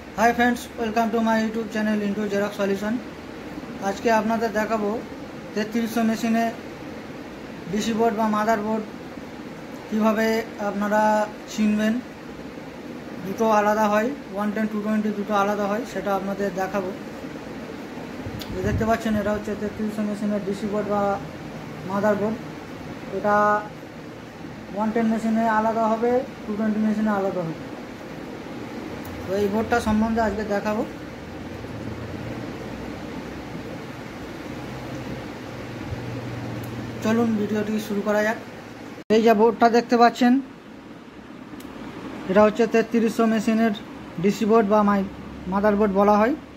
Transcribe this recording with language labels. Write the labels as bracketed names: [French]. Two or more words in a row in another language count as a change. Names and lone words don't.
[English] Hi friends welcome to my YouTube channel Into Xerox Solution. [Bangla] আজ কে আপনাদের দেখাবো 3300 মেশিনে [English] DC board [Bangla] बा [English] mother board [Bangla] কিভাবে আপনারা চিনবেন। দুটো আলাদা হয় 110 220 দুটো আলাদা হয় সেটা আপনাদের দেখাবো। দেখতে পাচ্ছেন এটা হচ্ছে 3300 মেশিনের [English] DC board [Bangla] बा [English] mother board. [Bangla] এটা 110 মেশিনে আলাদা হবে 220 মেশিনে আলাদা হবে। তো এ বোর্ডটা সম্বন্ধে আজ কে দেখাবো। চলুন ভিডিওটি শুরু করা যাক। এই যে বোর্ডটা দেখতে পাচ্ছেন এটা হচ্ছে 3300 মেশিনের [English] DC board [Bangla] বা [English] mother board [Bangla] বলা হয়।